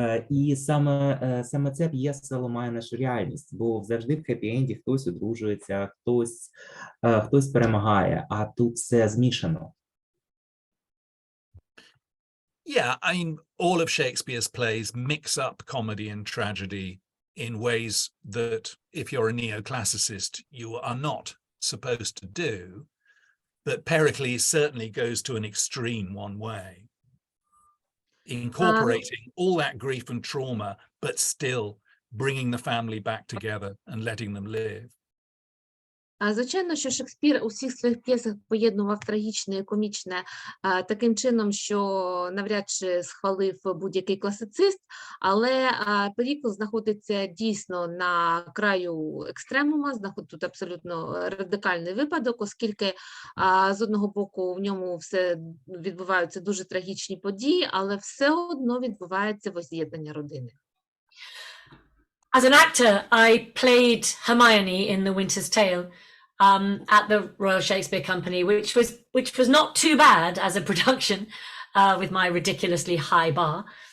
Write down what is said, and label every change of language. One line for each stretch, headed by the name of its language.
Ukrainian: І саме ця п'єса ламає нашу реальність, бо завжди в хеппі-енді хтось одружується, хтось перемагає, а тут все змішано.
English: Yeah, I mean, all of Shakespeare's plays mix up comedy and tragedy in ways that, if you're a neoclassicist, you are not supposed to do. But Pericles certainly goes to an extreme one way, incorporating all that grief and trauma, but still bringing the family back together and letting them live.
Ukrainian: Звичайно, що Шекспір у всіх своїх п'єсах поєднував трагічне і комічне таким чином, що навряд чи схвалив будь-який класицист, але Перікл знаходиться дійсно на краю екстремума, тут абсолютно радикальний випадок, оскільки з одного боку в ньому все відбуваються дуже трагічні події, але все одно відбувається возз'єднання родини.
English: As an actor, I played Hermione in The Winter's Tale at the Royal Shakespeare Company, which was not too bad as a production with my ridiculously high bar.